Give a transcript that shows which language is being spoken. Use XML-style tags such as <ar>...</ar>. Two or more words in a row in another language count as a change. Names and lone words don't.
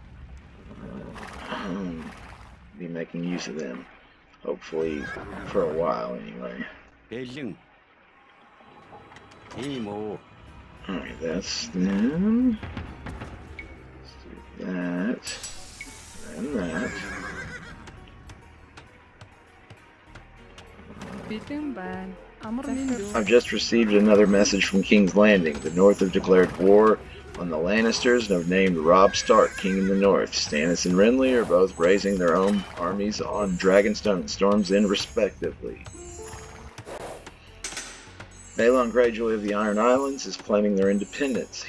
<en>be making use of them, hopefully for a while anyway. Beijing. Timo. Alright, that's them. Let's do that. And that.</en> <mn>Бэлэн байна. Амар минь.</mn> <en>I've just received another message from King's Landing. The North have declared war on the Lannisters and have named Robb Stark king in the North. Stannis and Renly are both raising their own armies on Dragonstone and Storm's End, respectively. Balon Greyjoy of the Iron Islands is claiming their independence.</en>